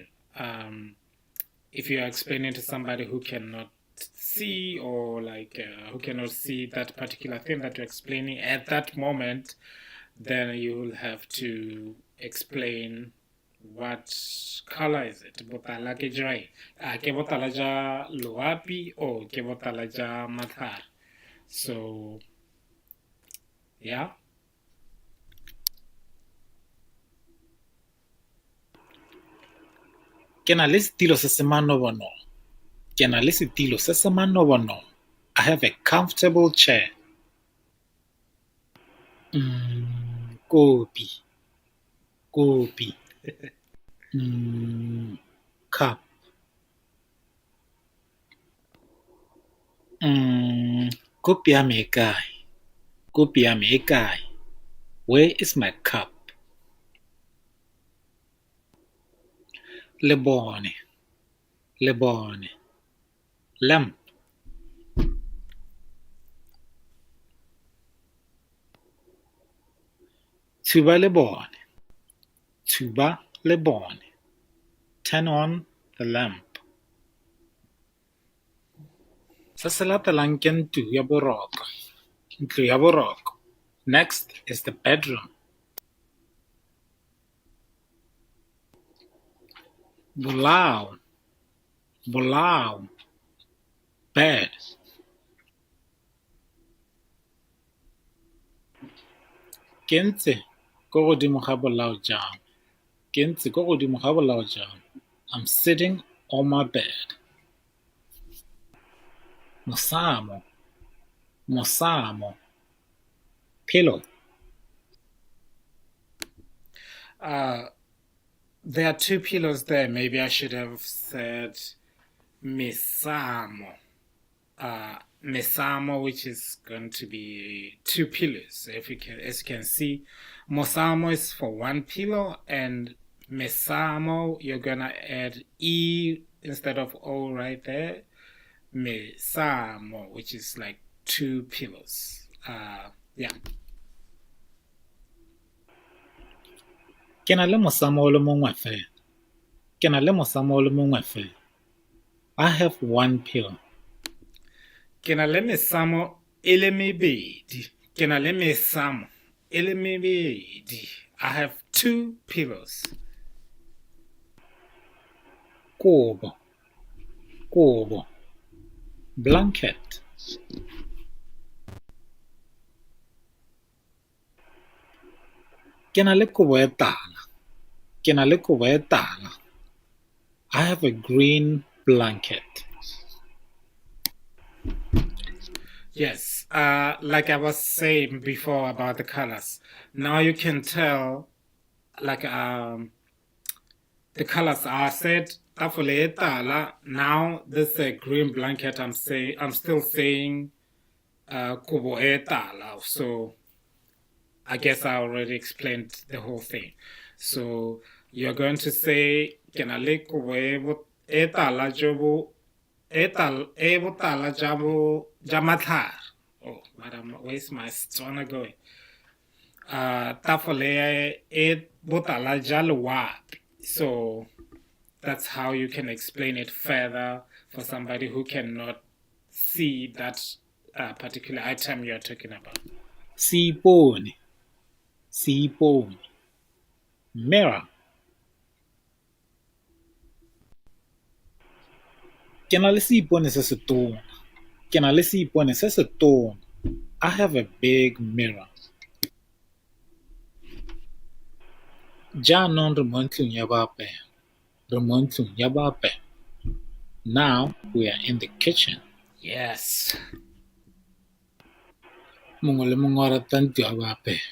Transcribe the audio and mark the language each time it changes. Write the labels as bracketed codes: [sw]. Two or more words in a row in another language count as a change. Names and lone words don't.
[en] If you are explaining to somebody who cannot see, or who cannot see that particular thing that you're explaining at that moment, then you will have to explain what color is it. [tn] Botala ke jai, ke botala ja loapi or ke botala ja mathar. [en] So yeah. [tn] Ke na le setilo se se manobono. [en] I have a comfortable chair. [tn] Kopi. Kopi. Cup. Kopi ya me e kae? Kopi ya me e kae? [en] Where is my cup? [tn] Lebone. Lebone. Lamp. Thuba lebone. Thuba lebone. [en] Turn on the lamp. [tn] Se se latelang ke ntlo ya boroko. Ntlo ya boroko. [en] Next is the bedroom. [tn] Bolao. Bolao. Bed. Ke ntse ko godimo ga bolao jang? Ke ntse ko godimo ga bolao jang? [en] I'm sitting on my bed. [tn] Mosamo. Mosamo. [en] Pillow. There are two pillows there. Maybe I should have said mesamo. Mesamo, which is going to be two pillows. If you can, as you can see, mosamo is for one pillow, and mesamo you're gonna add e instead of o right there. Mesamo, which is like two pillows. Yeah. [tn] Ke na le mosamo o le mongwe fela. Ke na le mosamo o le mongwe fela. [en] I have one pillow. [tn] Ke na le mesamo e le mebedi. Ke na le mesamo e le mebedi. [en] I have two pillows. [tn] Kobo. Kobo. Blanket. Ke na le kobo e tala. Ke na le kobo e tala. [en] I have a green blanket. Yes, like I was saying before about the colors. Now you can tell, like the colors are said. Now this is a green blanket. I'm still saying [tn] kubo etala. [en] So I guess I already explained the whole thing. So you're going to say [tn] kenale kubo etala jobo etal ebotala jabo jamathar. [en] Oh, madam, where's my Tswana going? [tn] Tafole e botala jalwap. [en] So that's how you can explain it further for somebody who cannot see that particular item you're talking about. [tn] Sipone. Sipone. [en] Mirror. [tn] Ke na le seipone se se tona. Ke na le seipone se se tona. [en] I have a big mirror. [tn] Jaanong re mo ntlong ya boapelo. Re mo ntlong ya boapelo. [en] Now we are in the kitchen. Yes. [tn] Mongwe le mongwe o rata ntlo ya boapelo.